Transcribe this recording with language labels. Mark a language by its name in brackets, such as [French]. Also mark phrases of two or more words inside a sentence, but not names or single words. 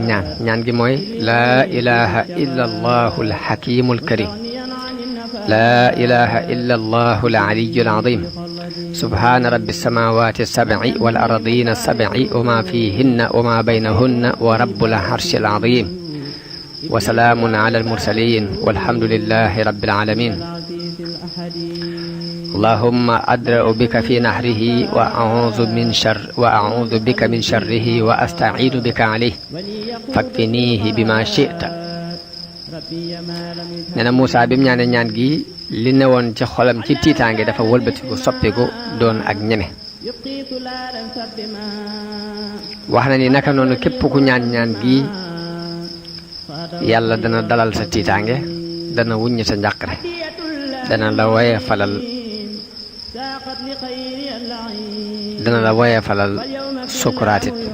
[Wolof] ñaan gi mooy [Arabic] لا إله إلا الله الحكيم الكريم لا إله إلا الله العلي العظيم سبحان رب السماوات السبع والأرضين السبع وما فيهن وما بينهن ورب العرش العظيم وسلام على المرسلين والحمد لله رب العالمين اللهم أدرأ بك في نحره وأعوذ بك من شره وأستعيذ بك عليه فاكفنيه بما شئت [Wolof] nee na Muusaa bi mu ñaane ñaan gi li newoon ci xolam ci tiitaange dafa wëlbatiku soppiku doon ak ñeme wax na ni naka noonu képp ku ñaan gi yàlla dana dalal sa tiitaange dana wuññi sa njàqare dana la woye falal sukuraatit